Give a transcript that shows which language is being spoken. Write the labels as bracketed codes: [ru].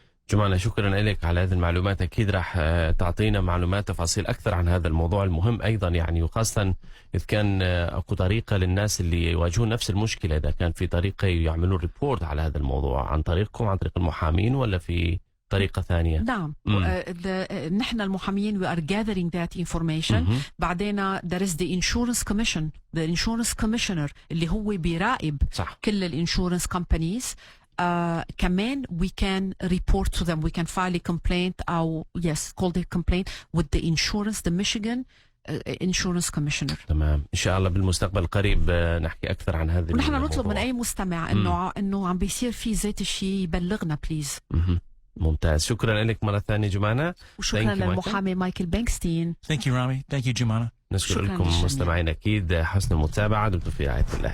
[ar] جمانة، شكرا لك على هذه المعلومات. أكيد راح تعطينا معلومات تفاصيل أكثر عن هذا الموضوع المهم أيضا، يعني وخاصة إذا كان أكو طريقة للناس اللي يواجهون نفس المشكلة، إذا كان في طريقة يعملون ريبورت على هذا الموضوع عن طريقكم، عن طريق المحامين، ولا في طريقة ثانية؟ نعم، نحن المحاميين [en] we are gathering that information. [ar] بعدين [en] there is the insurance commission, the insurance commissioner [ar] اللي هو بيراقب كل الانشورنس [en] companies. [ar] كمان [en] we can report to them, we can file a complaint [ar] أو [en] call the complaint with the insurance, the Michigan insurance commissioner. [ar] تمام، إن شاء الله بالمستقبل القريب نحكي أكثر عن هذه. ونحن نطلب من أي مستمع إنه عم بيصير في ذات الشيء يبلغنا بليز. ممتاز، شكرا لك مرة ثانية جمانة. وشكرا للمحامي مايكل بانكستين. [en] Thank you Rami. Thank you Joumana. [ar] نشكر لكم مستمعين أكيد حسن المتابعة. دمتم في رعاية الله.